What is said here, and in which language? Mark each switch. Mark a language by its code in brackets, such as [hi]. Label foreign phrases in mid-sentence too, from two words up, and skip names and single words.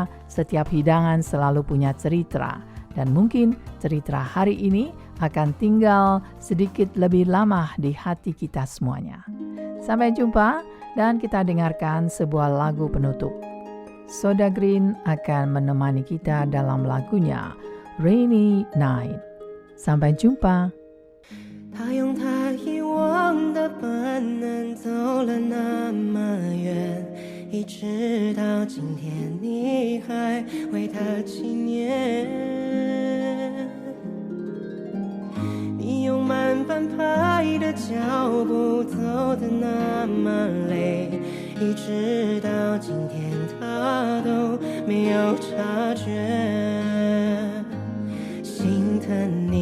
[id] Setiap hidangan selalu punya cerita, dan mungkin cerita hari ini akan tinggal sedikit lebih lama di hati kita semuanya. Sampai jumpa, dan kita dengarkan sebuah lagu penutup. Soda Green akan menemani kita dalam lagunya Rainy Night. Sampai jumpa. [zh] 他用他遗忘的本能走了那么远，一直到今天你还为他纪念。你用慢半拍的脚步走得那么累，一直到今天他都没有察觉，心疼